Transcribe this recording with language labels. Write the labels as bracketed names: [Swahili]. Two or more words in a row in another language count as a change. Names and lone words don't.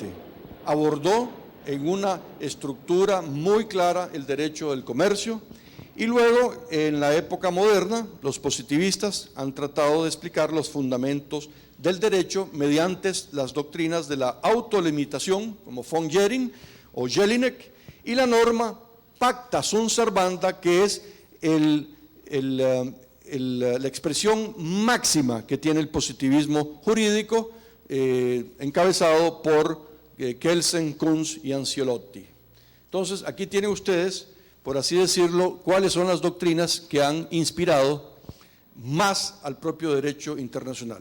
[Spanish] Abordó en una estructura muy clara el derecho del comercio. Y luego, en la época moderna, los positivistas han tratado de explicar los fundamentos del derecho mediante las doctrinas de la autolimitación, como von Jering o Jelinek, y la norma [Latin] pacta sunt servanda, [Spanish] que es la expresión máxima que tiene el positivismo jurídico, encabezado por Kelsen, Kunz y Ancelotti. Entonces, aquí tienen ustedes, por así decirlo, cuáles son las doctrinas que han inspirado más al propio derecho internacional.